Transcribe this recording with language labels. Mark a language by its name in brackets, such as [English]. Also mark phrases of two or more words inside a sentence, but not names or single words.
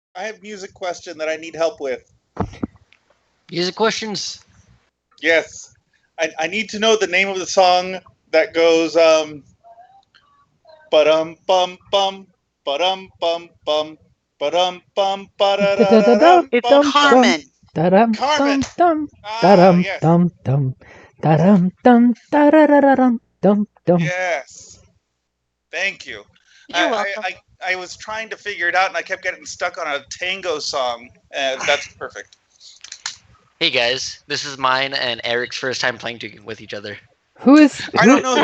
[English] I have music question that I need help with. Music questions? Yes. I need to know the name of the song that goes ba-dum bum bum ba-dum bum bum ba-dum bum ba-da-da-da-dum It's bum bum. Carmen. Da-dum, Carmen. dum, dum, Ah, da-dum, yes. dum, dum, da-dum, dum, da-da-da-da-dum, dum, dum. Yes. Thank you. You're welcome. I was trying to figure it out and I kept getting stuck on a tango song. That's perfect. Hey guys, this is mine and Eric's first time playing with each other. Who is I don't know